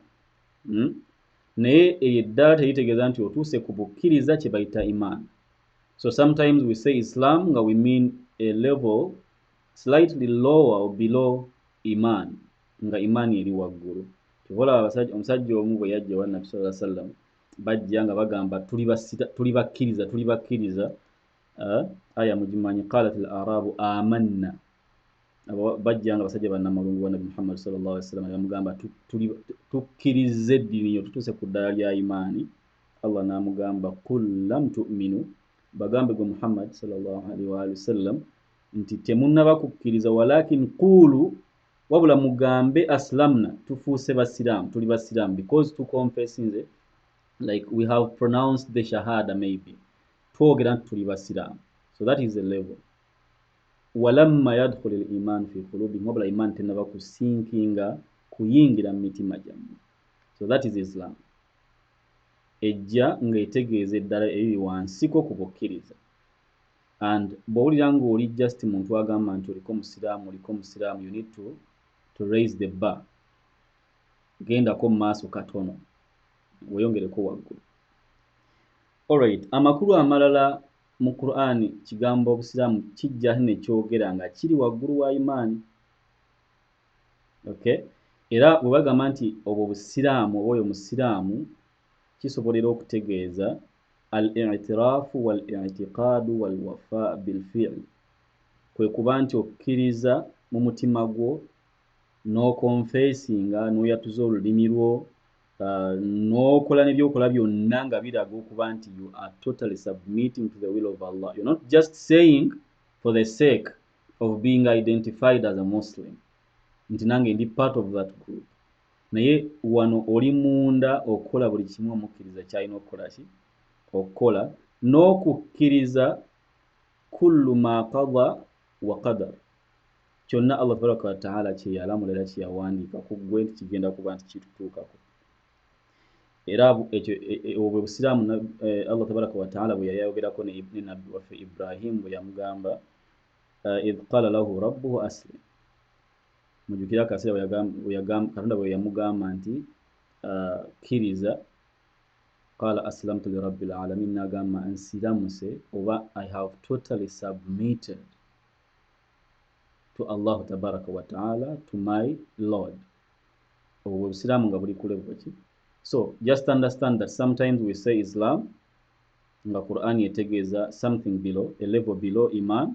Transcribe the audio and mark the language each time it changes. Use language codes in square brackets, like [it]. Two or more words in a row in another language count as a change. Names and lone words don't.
[lg] Naye eryo eddaala teritegeeza nti otuuse ku bukkiriza kye bayita imaani. [en] So sometimes we say Islam nga we mean a level slightly lower or below iman, [lg] nga imani eri waggulu. Kivola omusajja omu bwe yajja wa Nabbi [ar] صلى الله عليه وسلم [lg] bajja nga bagamba tuli bakkiriza aya mugimanyi [ar] قالت الأعراب آمنا. [lg] Bajja nga basajja bannamalungu wa Nabbi Muhammad [ar] صلى الله عليه وسلم [lg] bamugamba tukkiriza eddiini yo tutuuse ku ddala lya imaani. Allah n'amugamba [ar] قل لم تؤمنوا, [lg] bagambe gwe Muhammad [ar] صلى الله عليه وسلم [lg] nti temunnaba kukkiriza [ar] ولكن قولوا, [lg] wabula mugambe aslamna, tufuuse basiraamu, tuli basiraamu, [en] because to confess nze like we have pronounced the shahada maybe, [lg] twogera nti tuli basiraamu. [en] So that is the level. [ar] ولما يدخل الإيمان في قلوبهم, [lg] wabula iman tennaba kusinkinga kuyingira mu mitima gyammwe. [en] So that is Islam. [lg] Ejja ng'etegeeza eddala eriri wansiko ku bukkiriza. And bw'owulira ng'oli just muntu agamba nti oliko musiraamu, [en] you need to raise the bar. [lg] Gendako mu maaso katono, weeyongereko waggulu. Alright, amakulu amalala mu Qur'ani kigambo obusiraamu kijja ne kyogera nga kiri waggulu wa imaani. Okay? Era bwe bagamba nti obwo busiraamu oba oyo musiraamu kisobolera okutegeeza [ar] الاعتراف والاعتقاد والوفاء بالفعل. [lg] Kwe kuba nti okkiriza mu mutima gwo n'okonfeesinga n'oyatuza olulimi lwo n'okola n'ebyokola byonna nga biraga okuba nti [en] you are totally submitting to the will of Allah. You're not just saying for the sake of being identified as a Muslim, [lg] nti nange ndi [en] part of that group. [lg] Naye wano oli munda okukola buli kimu omukkiriza kyalina okukola ki? Okukola n'okukkiriza [ar] كل ما قضى وقدر, [lg] kyonna Allah [ar] تبارك وتعالى [lg] kye yalamula era kye yawandiika ku ggwe nti kigenda kuba nti kitutuukako. Era obwo busiraamu Allah [ar] تبارك وتعالى [lg] bwe yali ayogerako ne nabbi waffe Ibrahim bwe yamugamba [ar] إذ قال له ربه أسلم. [lg] Mujjukira akaseera Katonda bwe yamugamba nti kkiriza, [ar] قال أسلمت لرب العالمين, [lg] n'agamba nsiramuse oba [en] I have totally submitted to Allah [ar] تبارك وتعالى, [en] to my Lord. [lg] Obwo busiraamu nga buli ku level ki? [en] So just understand that sometimes we say Islam [lg] nga Quran yetegeeza [en] something below, a level below iman.